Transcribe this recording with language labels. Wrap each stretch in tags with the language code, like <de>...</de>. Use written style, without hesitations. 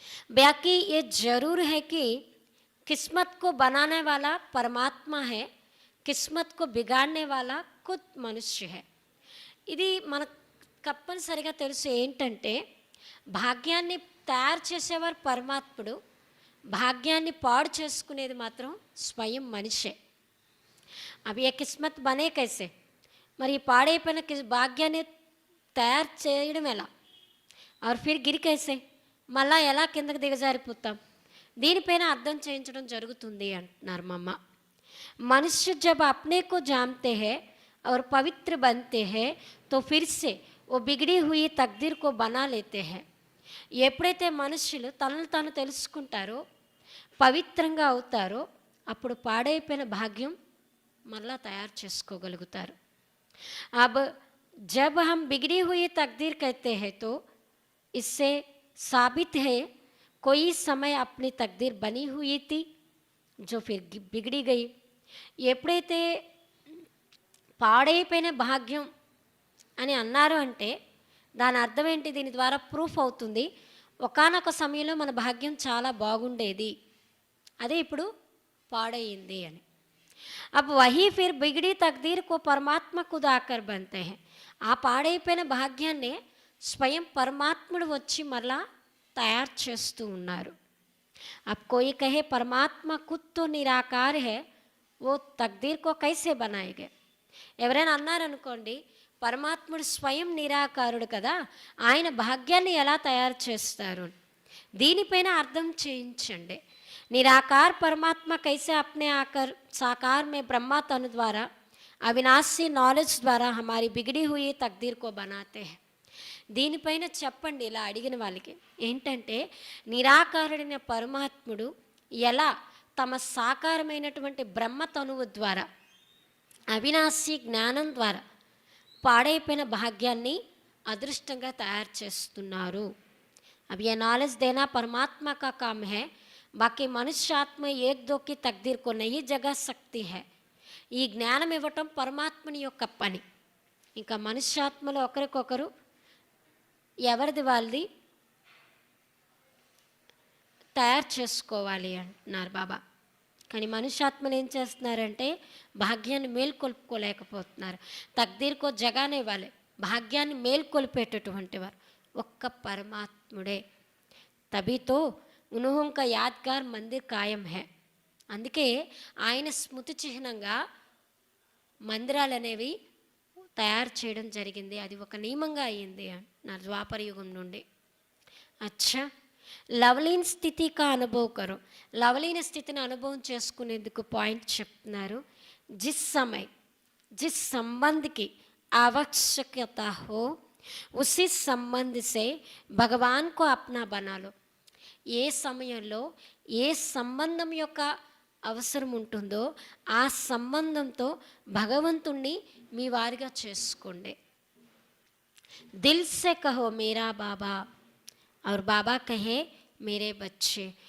<hi>बाकी ये जरूर है कि किस्मत को बनाने वाला परमात्मा है, किस्मत को बिगाड़ने वाला खुद मनुष्य है.</hi> <te>ఇది మనకు తప్పనిసరిగా తెలుసు ఏంటంటే, భాగ్యాన్ని తయారు చేసేవారు పరమాత్ముడు, భాగ్యాన్ని పాడు చేసుకునేది మాత్రం స్వయం మనిషే.</te> <hi>అవి ఏ కిస్మత్ బనే కైసే,</hi> <te>మరి పాడైపోయిన భాగ్యాన్ని తయారు చేయడం ఎలా,</te> <hi>ఆర్ ఫిర్ గిరి కైసే,</hi> <te>మళ్ళా ఎలా కిందకి దిగజారిపోతాం, దీనిపైన అర్థం చేయించడం జరుగుతుంది అంటున్నారు మా అమ్మ.</te> <hi>మనుష్య జబ్ అప్నే కో జాన్తే హై और पवित्र बनते हैं तो फिर से वो बिगड़ी हुई तकदीर को बना लेते हैं.</hi> <te>ఎప్పుడైతే మనుషులు తనను తాను తెలుసుకుంటారో, పవిత్రంగా అవుతారో, అప్పుడు పాడైపోయిన భాగ్యం మళ్ళా తయారు చేసుకోగలుగుతారు.</te> <hi>अब जब हम बिगड़ी हुई तकदीर कहते हैं तो इससे साबित है कोई समय अपनी तकदीर बनी हुई थी जो फिर बिगड़ी गई.</hi> <te>ఎప్పుడైతే పాడైపోయిన భాగ్యం అని అన్నారు అంటే దాని అర్థం ఏంటి? దీని ద్వారా ప్రూఫ్ అవుతుంది ఒకానొక సమయంలో మన భాగ్యం చాలా బాగుండేది, అదే ఇప్పుడు పాడైంది అని.</te> <hi>अब वही फिर बिगड़ी तकदीर को परमात्मा खुद आकर बनते हैं.</hi> <te>ఆ పాడైపోయిన భాగ్యాన్ని స్వయం పరమాత్ముడు వచ్చి మరలా తయారు చేస్తూ ఉన్నారు.</te> <hi>अब कोई कहे परमात्मा खुद तो निराकार है, वो तकदीर को कैसे बनाएंगे?</hi> <te>ఎవరైనా అన్నారనుకోండి, పరమాత్ముడు స్వయం నిరాకారుడు కదా, ఆయన భాగ్యాన్ని ఎలా తయారు చేస్తారు? దీనిపైన అర్థం చేయించండి.</te> <hi>निराकार परमात्मा कैसे अपने आकर साकार में ब्रह्मा तनु द्वारा अविनाशी नॉलेज द्वारा हमारी बिगड़ी हुई तकदीर को बनाते हैं.</hi> <te>దీనిపైన చెప్పండి ఇలా అడిగిన వాళ్ళకి. ఏంటంటే నిరాకారుడైన పరమాత్ముడు ఎలా తమ సాకారమైనటువంటి బ్రహ్మ తనువు ద్వారా అవినాశి జ్ఞానం ద్వారా పాడైపోయిన భాగ్యాన్ని అదృష్టంగా తయారు చేస్తున్నారు.</te> <hi>अब ये नॉलेज देना परमात्मा का काम है, बाकी मनुष्य आत्मा एक दो की तकदीर को नहीं जगा सकती है.</hi> <te>ఈ జ్ఞానం ఇవ్వటం పరమాత్మని యొక్క పని. ఇంకా మనుష్యాత్మలు ఒకరికొకరు ఎవరిది వాళ్ళది తయారు చేసుకోవాలి అంటున్నారు బాబా. కానీ మనుష్యాత్మలు ఏం చేస్తున్నారంటే భాగ్యాన్ని మేల్కొల్పుకోలేకపోతున్నారు.</te> <hi>తక్దీర్కో జగానే</hi> <te>వాళ్ళే, భాగ్యాన్ని మేల్కొల్పేటటువంటి వారు ఒక్క పరమాత్ముడే.</te> <hi>తబితో ఉన్హోంకా యాద్గార్ మందిర్ ఖాయం హై.</hi> <te>అందుకే ఆయన స్మృతి చిహ్నంగా మందిరాలు అనేవి తయారు చేయడం జరిగింది. అది ఒక నియమంగా అయ్యింది నా ద్వాపర యుగం నుండి. అచ్చా,</te> <hi>లవలీన స్థితి కా అనుభవం కరో.</hi> <te>లవలీన స్థితిని అనుభవం చేసుకునేందుకు పాయింట్ చెప్తున్నారు.</te> <hi>జిస్ సమయ్ జిస్ సంబంధ్కి आवश्यकता हो उसी संबंध से भगवान को अपना बना लो.</hi> <te>ఏ సమయంలో ఏ సంబంధం యొక్క అవసరం ఉంటుందో ఆ సంబంధంతో భగవంతుణ్ణి మీ వారిగా చేసుకోండి.</te> <hi>దిల్ సే కహో మేరా బాబా और బాబా కహే మేరే బచ్చే.</hi>